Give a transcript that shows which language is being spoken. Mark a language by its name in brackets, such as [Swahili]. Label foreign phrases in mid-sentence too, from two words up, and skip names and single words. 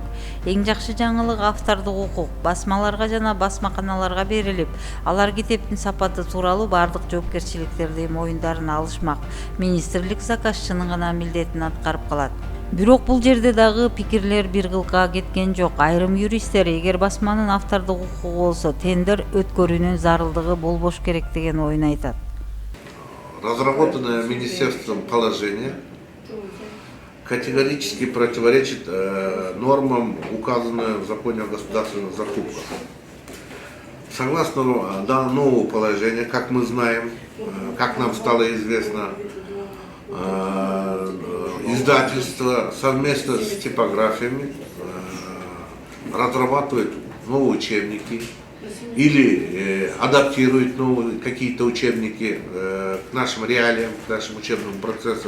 [Kyrgyz] Эң жакшы жаңылык автордук укук басмаларга жана басмаканаларга берилип, алар китептин сапаты тууралуу бардык жоопкерчиликтерди моюндарына алышмак. Министрлик заказчынын гана милдетин аткарып калат. Бирок бул жерде дагы пикирлер бир кылка кеткен жок. Айрым юристтер эгер басманын автордук укугу болсо, тендер өткөрүүнүн зарылдыгы болбош керек деген оюн айтат. [Russian] разработанное министерством положение категорически противоречит нормам, указанным в законе о государственных закупках. Согласно нового положения, как мы знаем, как нам стало известно, издательство совместно с типографиями разрабатывает новые учебники или адаптирует какие-то учебники к нашим реалиям, к нашим учебным процессам.